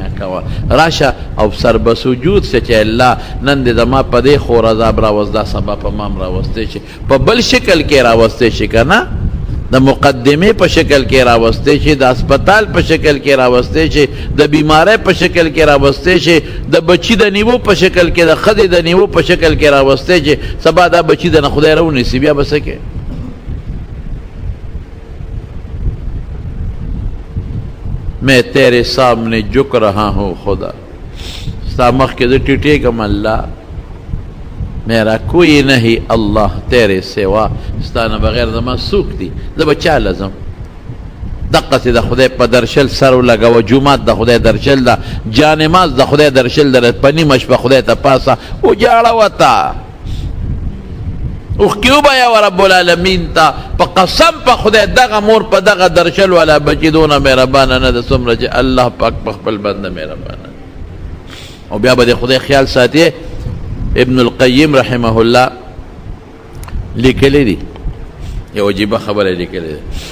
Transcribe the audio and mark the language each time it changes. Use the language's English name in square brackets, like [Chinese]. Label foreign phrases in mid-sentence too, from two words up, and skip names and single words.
[Pashto] کوه راشه او سر به سجود سه چې الله نن دې زما په دې خور عذاب راوست دا سبا په ما هم راوستی شي په بل شکل کې راوستی شي که نه د مقدمې په شکل کې راوستی شي د اسپتال په شکل کې راوستی شي د بیماری په شکل کې راوستی شي د بچي د نیوو په شکل کې د ښځې د نیوو په شکل کې راوستی شي سبا دا بچي د نه خدای راونیسي بیا به څه کې [Urdu] میں تیرے سامنے جھک رہا ہوں خدا [Pashto] ستا مخکې زه ټیټېږم [Urdu] الله میرا کوئی نہیں اللہ تیرے سوا [Pashto] ستا نه بغیر زما څوک دي زه به چا لزم دقسې د خدای په درشل سر ولګوه جومات د خدای درشل ده جانماز د خدای درشل ده په نیمه شپه خدای ته پاسه وجاړه وته اوښکې وبایه [Arabic] رب العالمین [Pashto] ته په قسم په خدای دغه مور په دغه درشل والا بچي دونه مهربانه نه ده څومره چې الله پاک په خپل بنده مهربانه او بیا به د خدای خیال ساتي ابن القیم [Arabic] رحمه الله [Pashto] لیکلی دی یو عجیبه خبره لیکلی دی